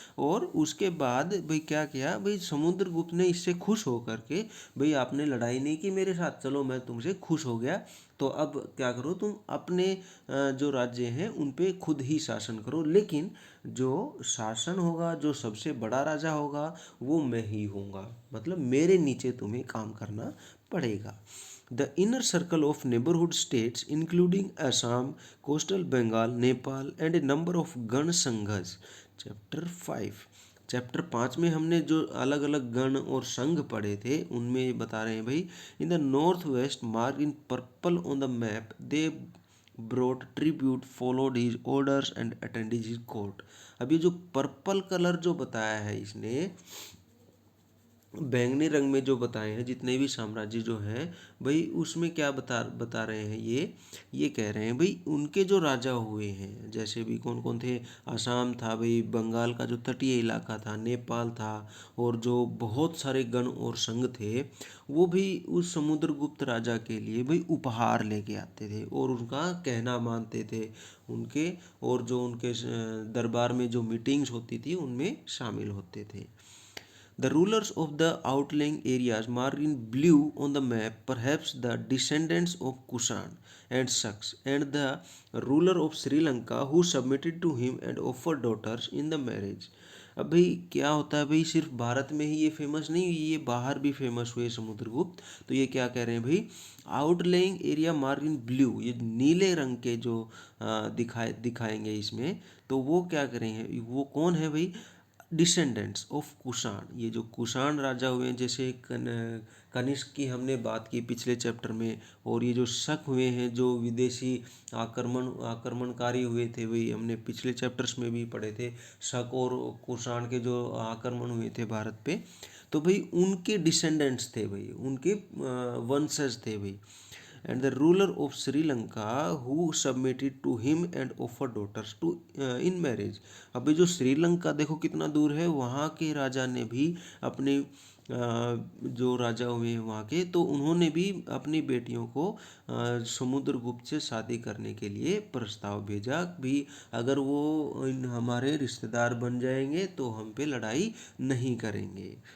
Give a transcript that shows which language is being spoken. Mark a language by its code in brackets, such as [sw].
[hi] और उसके बाद भाई क्या किया भाई, समुद्रगुप्त ने इससे खुश होकर के, भाई आपने लड़ाई नहीं की मेरे साथ, चलो मैं तुमसे खुश हो गया, तो अब क्या करो तुम अपने जो राज्य हैं उन पे खुद ही शासन करो, लेकिन जो शासन होगा, जो सबसे बड़ा राजा होगा वो मैं ही होऊंगा, मतलब मेरे नीचे तुम्हें काम करना पड़ेगा। [en] The inner circle of neighborhood states, including Assam, coastal Bengal, Nepal, and a number of gana sanghas. [hi] चैप्टर 5, चैप्टर 5 में हमने जो अलग अलग गण और संघ पढ़े थे उनमें ये बता रहे हैं भाई, [en] In the north west mark in purple on the map they brought tribute followed his orders and attended his court. [hi] अब ये जो पर्पल कलर जो बताया है इसने, बैंगनी रंग में जो बताए हैं जितने भी साम्राज्य जो हैं भाई, उसमें क्या बता रहे हैं, ये कह रहे हैं भाई उनके जो राजा हुए हैं, जैसे भी कौन कौन थे, आसाम था भाई, बंगाल का जो तटीय इलाका था, नेपाल था, और जो बहुत सारे गण और संघ थे वो भी उस समुद्रगुप्त राजा के लिए भाई उपहार लेके आते थे और उनका कहना मानते थे उनके, और जो उनके दरबार में जो मीटिंग्स होती थी उनमें शामिल होते थे. [en] The rulers of the outlying areas marked in blue on the map, perhaps the descendants of Kushan and Saks, and the ruler of Sri Lanka who submitted to him and offered daughters in the marriage. [hi] अब भाई क्या होता है भाई, सिर्फ भारत में ही ये famous नहीं, ये बाहर भी फेमस हुए समुद्रगुप्त. तो ये क्या कह रहे हैं भाई, [en] outlying area mark in blue, [hi] ये नीले रंग के जो दिखाएंगे इसमें, तो वो क्या करेंगे, वो कौन है भाई, [en] Descendants of Kushan. [hi] ये जो कुषाण राजा हुए हैं, जैसे कनिष्क की हमने बात की पिछले चैप्टर में, और ये जो शक हुए हैं जो विदेशी आक्रमणकारी हुए थे, वही हमने पिछले चैप्टर्स में भी पढ़े थे, शक और कुषाण के जो आक्रमण हुए थे भारत पे, तो भाई उनके डिसेंडेंट्स थे भाई, उनके वंशज थे भाई. [en] And the ruler of Sri Lanka who submitted to him and offered daughters to in marriage. [hi] अभी जो श्रीलंका देखो कितना दूर है, वहाँ के राजा ने भी अपने जो राजा हुए हैं वहाँ के, तो उन्होंने भी अपनी बेटियों को समुद्रगुप्त से शादी करने के लिए प्रस्ताव भेजा भी, अगर वो हमारे रिश्तेदार बन जाएंगे तो हम पे लड़ाई नहीं करेंगे.